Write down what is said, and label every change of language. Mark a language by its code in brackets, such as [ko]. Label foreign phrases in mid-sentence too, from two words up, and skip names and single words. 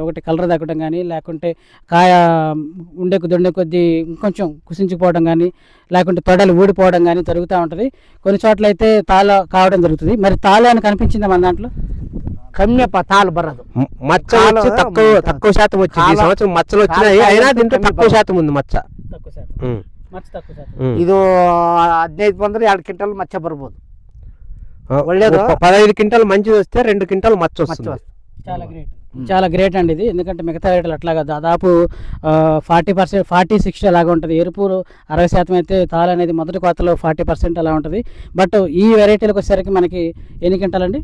[te] ఒకటి కలర్ తగ్గడం కానీ, లేకుంటే కాయ దొండే కొద్దీ ఇంకొంచెం కుసించుకుపోవడం కానీ, లేకుంటే తొడలు ఊడిపోవడం కానీ జరుగుతూ ఉంటుంది. కొన్ని చోట్ల అయితే తాళ కావడం జరుగుతుంది. మరి తాళ అని కనిపించిందా మన దాంట్లో? [kn] ಕಮ್ಮೆಪ್ಪ ತಾಳು ಬರದು. [te] మచ్చ వచ్చి తక్కువ శాతం వచ్చింది. ఈ సంవత్సరం మచ్చలు వచ్చినాయి, అయినా దీంట్లో తక్కువ శాతం ఉంది మచ్చ. తక్కువ శాతం. మచ్చ తక్కువ శాతం. [kn] ಇದು 15 ಬಂದ್ರೆ 2 ಕ್ವಿಂಟಲ್ ಮಚ್ಚ ಬರ್ಬೋದು. ಒಳ್ಳೇದು. [te] 15 క్వింటాలు మంచిది వస్తే 2 క్వింటాలు మచ్చ వస్తుంది. చాలా గ్రేట్, చాలా గ్రేట్ అండి ఇది. ఎందుకంటే మిగతా రేట్లు అట్లాగా దాదాపు 40%, 40-60 అలాగా ఉంటుంది. ఎరుపు 60% అయితే తాళ అనేది మొదటి కోతలో 40% అలా ఉంటుంది. బట్ ఈ వెరైటీలకు వచ్చేసరికి మనకి ఎన్ని క్వింటాలండి?